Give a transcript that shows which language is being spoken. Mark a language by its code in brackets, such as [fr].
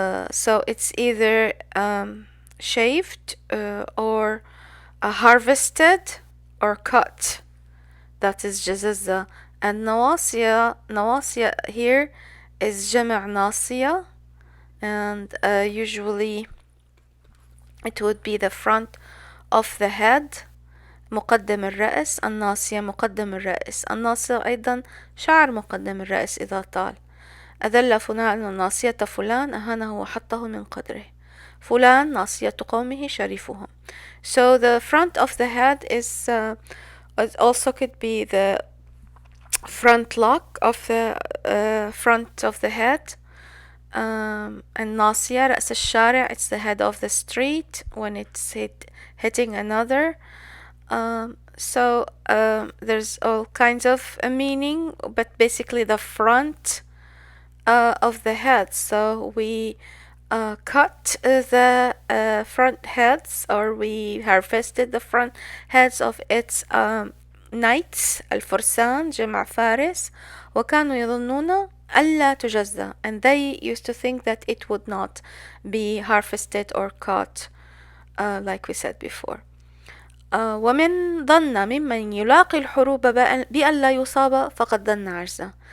[en] So it's either shaved or harvested or cut. That is جززة. And نواصية here is [ar] جمع ناصية, [en] and usually it would be the front of the head. [ar] مقدم الرأس، الناصية مقدم الرأس، الناصية أيضا شعر مقدم الرأس إذا طال. أذل فلان ناصية فلان، أهانه وحطه من قدره. فلان ناصية قومه شريفهم. [en] So the front of the head is it also could be the front lock of the front of the head. [ar] الناصية رأس الشارع, [en] it's the head of the street when it's hitting another. So there's all kinds of a meaning, but basically the front of the head. So we cut the front heads, or we harvested the front heads of its knights, [ar] الفرسان جمع فارس, وكانوا يظنون ألا تجزى, [en] and they used to think that it would not be harvested or cut, like we said before. [ar] ومن ظن ممن يلاقي الحروب بأن لا يصاب فقد ظن عجزا.